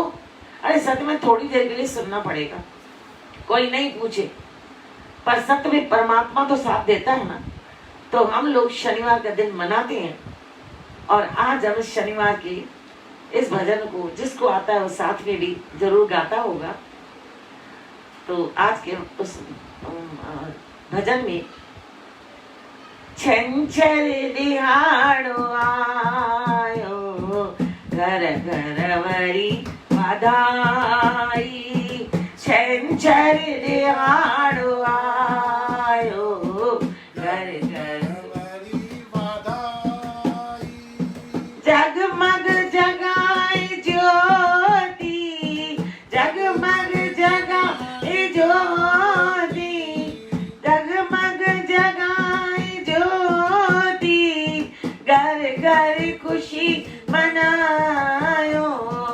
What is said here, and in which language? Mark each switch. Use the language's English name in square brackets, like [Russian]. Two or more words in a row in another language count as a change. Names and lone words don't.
[Hindi] अरे सत्य में थोड़ी देर के लिए सुनना पड़ेगा, कोई नहीं पूछे, पर सत्य में परमात्मा तो साथ देता है ना। तो हम लोग शनिवार का दिन मनाते हैं, और आज हम शनिवार की इस भजन को जिसको आता है वो साथ में भी जरूर गाता होगा। तो आज के उस भजन में [Sindhi] छंछर दिहाड़ो आयो, घर घर वरी बधाई। छंछर दिहाड़ो आयो, घर घर जगमग जगाए ज्योति, जगमग जगाए ज्योति, जगमग जगाए ज्योति, घर घर खुशी मनायो।